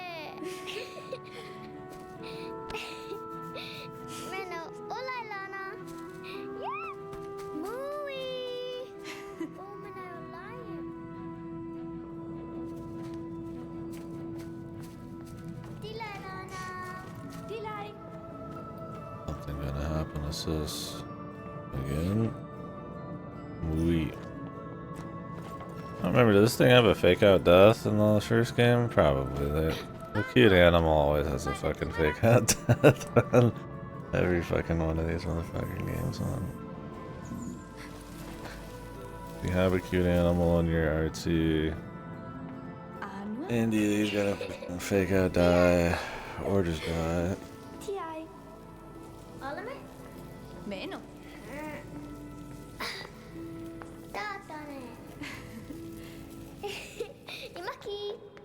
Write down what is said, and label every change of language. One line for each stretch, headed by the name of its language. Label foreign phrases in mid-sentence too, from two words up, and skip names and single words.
English: Meno, olai Lana. Mui. Omena olai. Tilai Lana. Tilai. Something gonna happen to sis again. We. I don't remember, did this thing have a fake out death in the first game? Probably. The cute animal always has a fucking fake out death on every fucking one of these motherfucking games. If you have a cute animal in your artsy indie, he's gonna fucking fake out die or just die. Tiai. Oleme? Meno. Tatane. Imaki.